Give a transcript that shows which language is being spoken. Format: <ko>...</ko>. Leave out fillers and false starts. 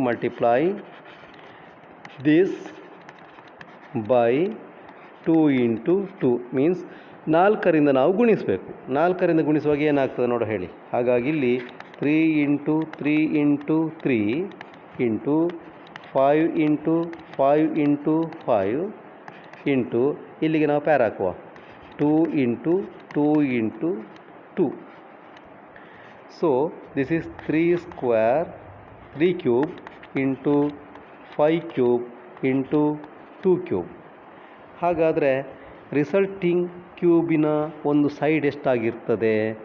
<en>multiply this by 2 into 2 means</en> <kn>4ರಿಂದ ನಾವು ಗುಣಿಸಬೇಕು. 4ರಿಂದ ಗುಣಿಸುವಾಗ ಏನಾಗ್ತದೆ ನೋಡು ಹೇಳಿ. ಹಾಗಾಗಿ ಇಲ್ಲಿ 3 into 3 into 3 into 5 into 5 into 5 into ಇಲ್ಲಿಗೆ ನಾವು ಪ್ಯಾರ್ ಹಾಕುವ 2 into 2 into 2.</kn> <en>So this is 3 square 3 cube into 5 cube into 2 cube.</en> <kn>ಹಾಗಾದರೆ ರಿಸಲ್ಟಿಂಗ್ ಕ್ಯೂಬಿನ ಒಂದು ಸೈಡ್ ಎಷ್ಟಾಗಿರ್ತದೆ?</kn>